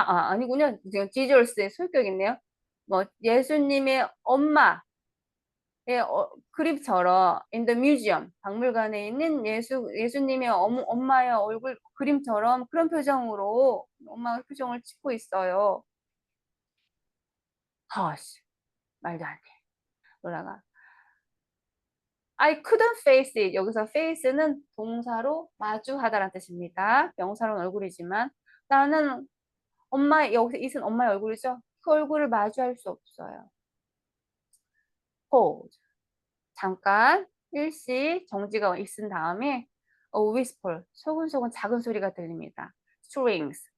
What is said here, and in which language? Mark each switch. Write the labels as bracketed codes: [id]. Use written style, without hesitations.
[ko] 아니군요. 지금 지저스의 소유격이네요. 예수님의 엄마의 그림처럼 [en] in the museum, [ko] 박물관에 있는 예수님의 엄마의 얼굴 그림처럼 그런 표정으로 엄마가 표정을 짓고 있어요. 말도 안 돼. 로라가 [en] I couldn't face it. [ko] 여기서 face는 동사로 마주하다라는 뜻입니다. 명사로는 얼굴이지만 나는 여기서 it은 엄마의 얼굴이죠. 그 얼굴을 마주할 수 없어요. [en] pause. [ko] 잠깐 일시 정지가 있은 다음에 whisper. 소근소근 작은 소리가 들립니다. strings.